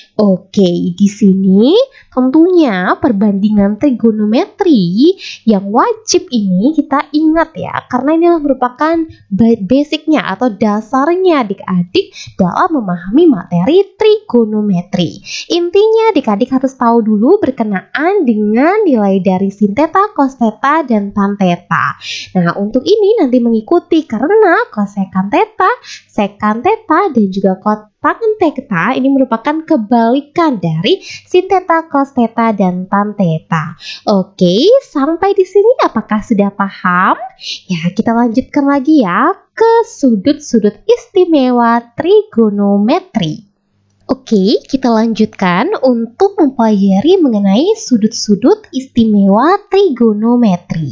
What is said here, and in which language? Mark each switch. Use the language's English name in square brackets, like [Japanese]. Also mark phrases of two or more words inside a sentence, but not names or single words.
[Indonesian] Oke, di sini tentunya perbandingan trigonometri yang wajib ini kita ingat ya, karena ini merupakan basicnya atau dasarnya adik-adik dalam memahami materi trigonometri. Intinya adik-adik harus tahu dulu berkenaan dengan nilai dari sin theta, cos theta, dan tan theta. Nah, untuk ini nanti mengikuti karena kosekan theta, sekan theta, dan juga kotangen theta ini merupakan kebalikan dari sin theta, cos theta, dan tan theta. Oke, sampai di sini apakah sudah paham? Ya, kita lanjutkan lagi ya ke sudut-sudut istimewa trigonometri. Oke, kita lanjutkan untuk mempelajari mengenai sudut-sudut istimewa trigonometri.